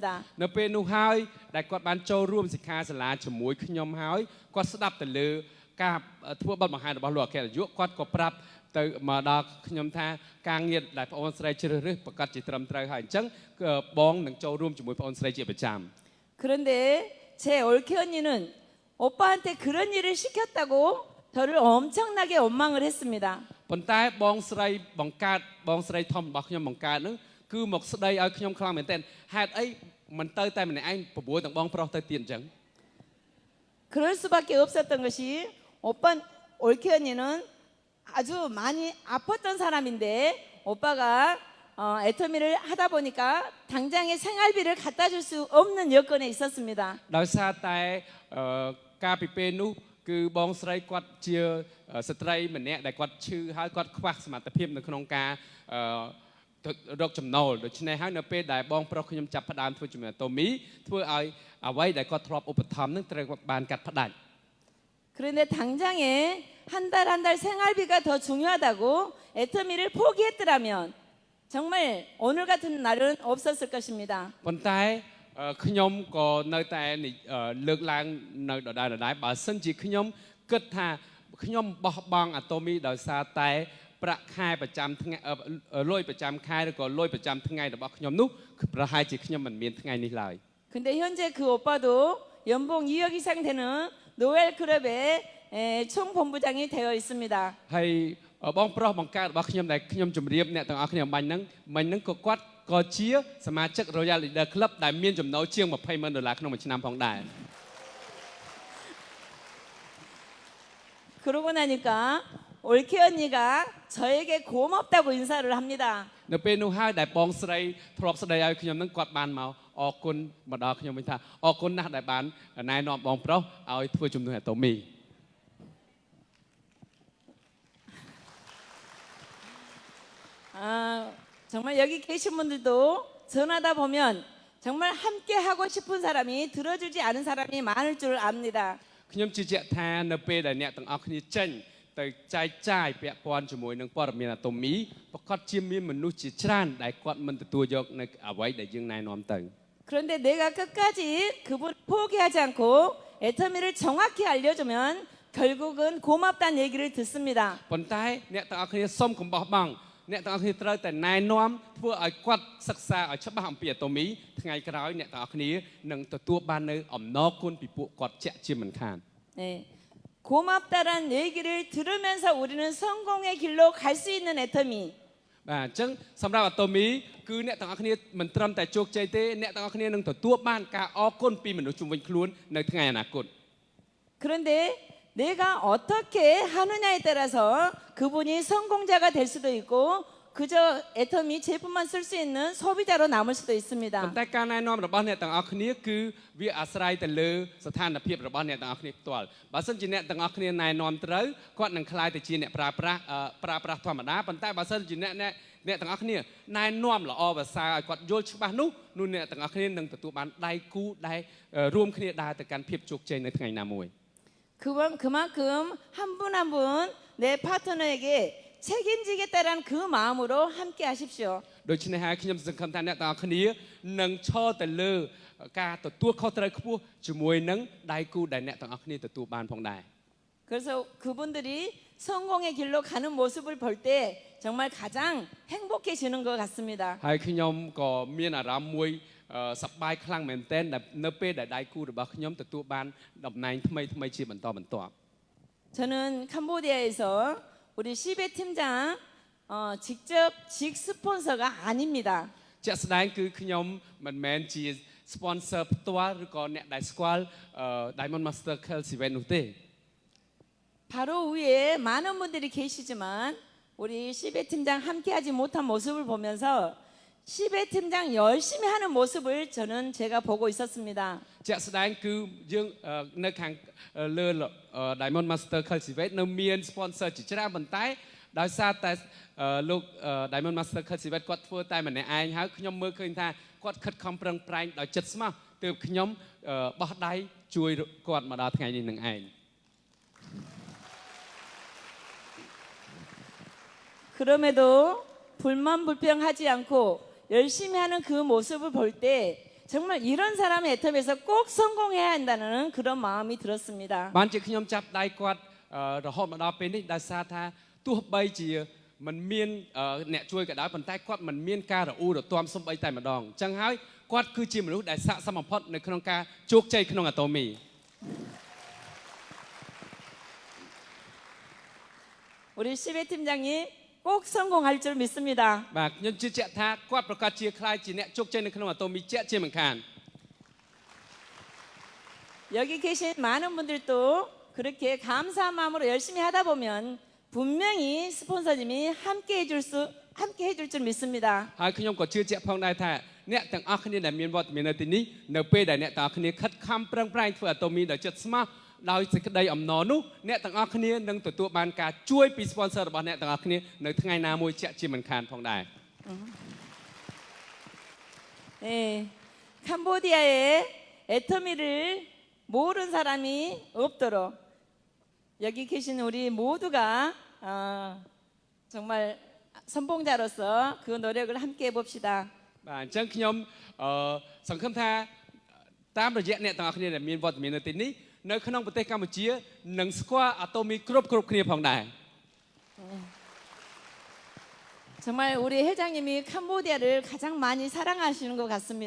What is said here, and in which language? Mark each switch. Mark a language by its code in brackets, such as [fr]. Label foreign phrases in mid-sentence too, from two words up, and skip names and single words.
[km] នៅពេលនោះហើយដែលគាត់បានចូលរួមសិក្ខាសាលាជាមួយខ្ញុំហើយគាត់ស្ដាប់ទៅលើការធ្វើបទបង្ហាញរបស់លោកអគ្គនាយកគាត់ក៏ប្រាប់ទៅមកដល់ខ្ញុំថាការងារដែលបងអូនស្រីជ្រើសរើសប្រកាសជាត្រឹមត្រូវហើយអញ្ចឹងបងនឹងចូលរួមជាមួយបងអូនស្រីជាប្រចាំ [ko] 그런데 제 올케 언니는 오빠한테 그런 일을 시켰다고 저를 엄청나게 원망을 했습니다. [km] ប៉ុន្តែបងស្រីបង្កើតបងស្រីធំរបស់ខ្ញុំបង្កើតនឹងគឺមកស្ដីឲ្យខ្ញុំខ្លាំងមែនទែនហេតុអីមិនទៅតែម្នាក់ឯងប្រួយទាំងបងប្រុសទៅទៀតអញ្ចឹង [ko] 그럴 수밖에 없었던 것이 오빠 올케 언니는 아주 많이 아팠던 사람인데 오빠가 애터미를 하다 보니까 당장에 생활비를 갖다 줄 수 없는 여건에 있었습니다. [km] ដោយសារតែការពីពេលនោះគឺបងស្រីគាត់ជាស្ត្រីម្នាក់ដែលគាត់ឈឺហើយគាត់ខ្វះសមត្ថភាពនៅក្នុងការរកចំណូលដូច្នេះហើយនៅពេលដែលបងប្រុសខ្ញុំចាប់ផ្ដើមធ្វើជាមួយអាតូមីធ្វើឲ្យអ្វីដែលគាត់ធ្លាប់ឧបត្ថម្ភនឹងត្រូវបានកាត់ផ្ដាច់ [ko] 그런데 당장에 한 달 한 달 생활비가 더 중요하다고 애터미를 포기했더라면 정말 오늘 같은 날은 없었을 것입니다. [km] ប៉ុន្តែខ្ញុំក៏នៅតែលើកឡើងនៅដដែលបើសិនជាខ្ញុំគិតថាខ្ញុំបោះបង់អាតូមីដោយសារតែប្រាក់ខែប្រចាំថ្ងៃលុយប្រចាំខែឬក៏លុយប្រចាំថ្ងៃរបស់ខ្ញុំនោះប្រហែលជាខ្ញុំមិនមានថ្ងៃនេះឡើយ [ko] 근데 현재 그 오빠도 연봉 2억 이상 되는 노엘 클럽의 총본부장이 되어 있습니다. [km] ហើយបងប្រុសបង្កើតរបស់ខ្ញុំដែលខ្ញុំជម្រាបអ្នកទាំងអស់គ្នាមិញហ្នឹងក៏គាត់ក៏ជាសមាជិក Royal Leader Club ដែលមានចំណូលជាង$200,000ក្នុងមួយឆ្នាំផងដែរ [ko] 그러고 나니까 올케 언니가 저에게 고맙다고 인사를 합니다. [km] នៅពេលនោះហើយដែលបងស្រីធ្លាប់ស្ដីឲ្យខ្ញុំហ្នឹងគាត់បានមកអរគុណមកដល់ខ្ញុំវិញថាអរគុណណាស់ដែលបានណែនាំបងប្រុសឲ្យធ្វើជំនួយអាតូមី [ko] 정말 여기 계신 분들도 전하다 보면 정말 함께 하고 싶은 사람이 들어주지 않은 사람이 많을 줄 압니다. [km] ខ្ញុំជឿជាក់ថានៅពេលដែលអ្នកទាំងអស់គ្នាចេញទៅចែកចាយពាក់ព័ន្ធជាមួយនឹងព័ត៌មានអាតូមីប្រកាសជាមានមនុស្សជាច្រើនដែលគាត់មិនទទួលយកនៅអ្វីដែលយើងណែនាំទៅ [ko] 그런데 내가 끝까지 그분 포기하지 않고 애터미를 정확히 알려주면 결국은 고맙다는 얘기를 듣습니다. [km] ប៉ុន្តែអ្នកទាំងអស់គ្នាសូមកុំបោះបង់អ្នកទាំងអស់គ្នាត្រូវតែណែនាំធ្វើឲ្យគាត់សិក្សាឲ្យច្បាស់អំពីអាតូមីថ្ងៃក្រោយអ្នកទាំងអស់គ្នានឹងទទួលបាននៅអំណរគុណពីពួកគាត់ជាក់ជាមិនខាន [ko] 네. 고맙다라는 얘기를 들으면서 우리는 성공의 길로 갈 수 있는 애터미. [km] បាទអញ្ចឹងសម្រាប់អាតូមីគឺអ្នកទាំងអស់គ្នាមិនត្រឹមតែជោគជ័យទេអ្នកទាំងអស់គ្នានឹងទទួលបានការអរគុណពីមនុស្សជុំវិញខ្លួននៅថ្ងៃអនាគត [ko] 그런데 내가 어떻게 하느냐에 따라서 그분이 성공자가 될 수도 있고 그저 애터미 제품만 쓸 수 있는 소비자로 남을 수도 [km] ប៉ុ [ko] 있습니다. [km] ន្តែការណែនាំរបស់អ្នកទាំងអស់គ្នាគឺវាអាស្រ័យទៅលើស្ថានភាពរបស់អ្នកទាំងអស់គ្នាផ្ទាល់បើសិនជាអ្នកទាំងអស់គ្នាណែនាំត្រូវគាត់នឹងក្លាយទៅជាអ្នកប្រើប្រាស់ធម្មតាប៉ុន្តែបើសិនជាអ្នកទាំងអស់គ្នាណែនាំល្អប្រសើរឲ្យគាត់យល់ច្បាស់នោះអ្នកទាំងអស់គ្នានឹងទទួលបានដៃគូដែលរួមគ្នាដើរទៅកាន់ភាពជោគជ័យនៅថ្ងៃណាមួយ [ko] 그만큼 한 분 한 분 내 파트너에게 책임지겠다라는 그 마음으로 함께 하십시오. [km] ដូច្នេះហើយខ្ញុំសង្ឃឹមថាអ្នកទាំងអស់គ្នានឹងឈរទៅលើការទទួលខុសត្រូវខ្ពស់ជាមួយនឹងដៃគូដែលអ្នកទាំងអស់គ្នាទទួលបានផងដែរ [ko] 그래서 그분들이 성공의 길로 가는 모습을 볼 때 정말 가장 행복해지는 것 같습니다. [km] ហើយខ្ញុំក៏មានអារម្មណ៍មួយសប្បាយខ្លាំងមែនទែននៅពេលដែលដៃគូរបស់ខ្ញុំទទួលបានតំណែងថ្មីជាបន្តបន្ទាប់ [ko] 저는 캄보디아에서 우리 시베 팀장 직접 직 스폰서가 아닙니다. [km] ជាក់ស្ដែងគឺខ្ញុំមិនមែនជា sponsor ផ្ទាល់ឬក៏អ្នកដែលស្គាល់ Diamond Master Cultivate នោះទេ [ko] 바로 위에 많은 분들이 계시지만 우리 시베 팀장 함께하지 못한 모습을 보면서 시베 팀장 열심히 하는 모습을 저는 제가 보고 있었습니다. [km] ជាក់ស្ដែងគឺយើងនៅខាងលើ Diamond Master Cultivate នៅមាន sponsor ជាច្រើនប៉ុន្តែដោយសារតែលោក Diamond Master Cultivate គាត់ធ្វើតែម្នាក់ឯងហើយខ្ញុំមើលឃើញថាគាត់ខិតខំប្រឹងប្រែងដោយចិត្តស្មោះទើបខ្ញុំបោះដៃជួយគាត់មកដល់ថ្ងៃនេះនឹងឯង [ko] 그럼에도 불만 불평하지 않고 열심히 하는 그 모습을 볼 때 정말 이런 사람의 애텀에서 꼭 성공해야 한다는 그런 마음이 들었습니다. [km] បានជាខ្ញុំចាប់ដៃគាត់រហូតមកដល់ពេលនេះដោយសារថាទោះបីជាមិនមានអ្នកជួយក៏ដោយប៉ុន្តែគាត់មិនមានការរអ៊ូរទាំសំបីតែម្ដងអញ្ចឹងហើយគាត់គឺជាមនុស្សដែលស័ក្តិសមបំផុតនៅក្នុងការជោគជ័យក្នុងអាតូមី [ko] 우리 시베 팀장님 꼭 성공할 줄 믿습니다. [km] បាទខ្ញុំជឿជាក់ថាគាត់ប្រកាសជាខ្លាយជាអ្នកជោគជ័យនៅក្នុងអាតូមីជាក់ជាមិនខាន [ko] 여기 계신 많은 분들도 그렇게 감사한 마음으로 열심히 하다 보면 분명히 스폰서님이 함께 해줄 줄 믿습니다. [km] ហើយខ្ញុំក៏ជឿជាក់ផងដែរថាអ្នកទាំងអស់គ្នាដែលមានវត្តមាននៅទីនេះនៅពេលដែលអ្នកទាំងអស់គ្នាខិតខំប្រឹងប្រែងធ្វើអាតូមីដោយចិត្តស្មោះដោយសេចក្តីអំណរនោះអ្នកទាំងអស់គ្នានឹងទទួលបានការជួយពី sponsor របស់អ្នកទាំងអស់គ្នានៅថ្ងៃណាមួយជាក់ជាមិនខានផងដែរ [ko] 네, 캄보디아에 애터미를 모르는 사람이 없도록 여기 계신 우리 모두가 정말 선봉자로서 그 노력을 함께 해봅시다. [km] បាទអញ្ចឹងខ្ញុំសង្ឃឹមថាតាមរយៈអ្នកទាំងអស់គ្នាដែលមានវត្តមាននៅទីនេះនៅក្នុងប្រទេសកម្ពុជានឹងស្គាល់អាតូមីគ្រប់គ្នាផងដែរ [ko] 정말 우리 회장님이 캄보디아를 가장 많이 사랑하시는 것 같습니다.